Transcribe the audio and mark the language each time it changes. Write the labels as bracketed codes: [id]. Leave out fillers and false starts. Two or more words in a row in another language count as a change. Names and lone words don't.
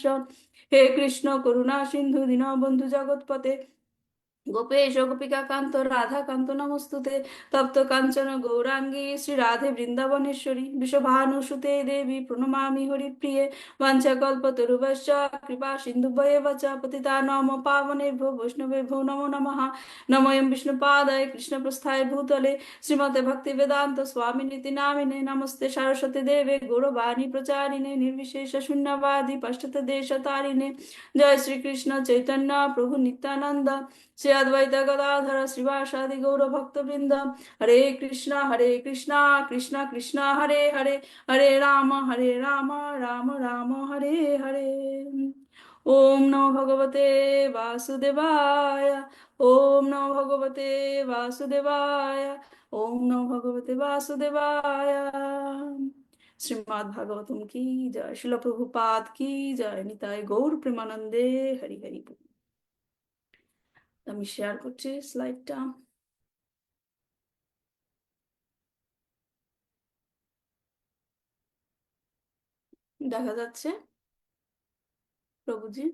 [sa] হে কৃষ্ণ করুণা সিন্ধু দীনবন্ধু জগৎপতে গোপেশ গোপিকা কান্ত রাধা কান্ত নমস্তুতে। তপ্ত কাঞ্চন গৌরাঙ্গী শ্রী রাধে বৃন্দাবনেশ্বরী বিশ্বভানুসুতে দেবী প্রণমামি হরিপ্রিয়ে। বাঞ্ছাকল্পতরুভ্যশ্চ কৃপা সিন্ধুভ্যেব চ পতিতানাং পাবনেভ্যো বৈষ্ণবেভ্যো নমো নমঃ। নমোऽয়ং বিষ্ণুপাদায় কৃষ্ণপ্রস্থায় ভূতলে শ্রীমতে ভক্তিবেদান্ত স্বামিনিতি নামিনে। নমস্তে সরস্বতী দেবে গৌরবাণী প্রচারিণে নির্বিশেষ শূন্যবাদী পাশ্চাত্য দেশতারিণে। জয় শ্রীকৃষ্ণ চৈতন্য প্রভু নিত্যানন্দ শ্রী অদ্বৈত গদাধর শ্রীবাসাদি গৌর ভক্তবৃন্দ। হরে কৃষ্ণ কৃষ্ণ কৃষ্ণ হরে হরে, হরে রাম রাম রাম হরে হরে। ওম নমো ভগবতে বাসুদেবায়। ওম নমো ভগবতে বাসুদেবায়। ওম নমো ভগবতে বাসুদেবায়। [bn] শ্রীমদ্ ভাগবতম কি জয়, শিল প্রভুপাদ কি জয়, নিতাই গৌর প্রেমানন্দে হরি হরি বল। আমি শেয়ার করছি স্লাইডটা। দেখা যাচ্ছে প্রভুজি?